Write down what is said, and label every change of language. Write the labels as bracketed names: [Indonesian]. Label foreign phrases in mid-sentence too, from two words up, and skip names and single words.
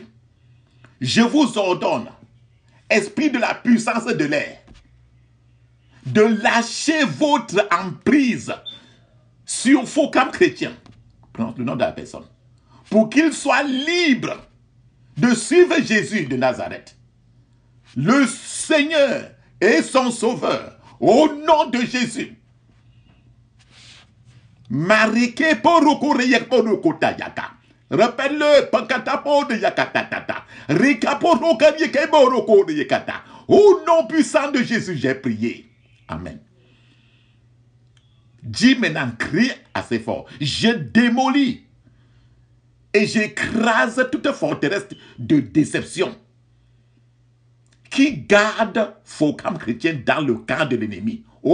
[French] Je vous ordonne, esprit de la puissance de l'air, de lâcher votre emprise sur faux comme chrétien, prononce le nom de la personne, pour qu'il soit libre de suivre Jésus de Nazareth, le Seigneur et son Sauveur, au nom de Jésus. Marike poruku reyek poruku tayaka. Rappelle-le, pankatapo de yakatatata. Rikaporuka yeke poruku de yakata. Au nom puissant de Jésus, j'ai prié. Amen. Dis maintenant, crie assez fort. Je démolis et j'écrase toute forteresse de déception qui garde faux comme chrétien dans le camp de l'ennemi.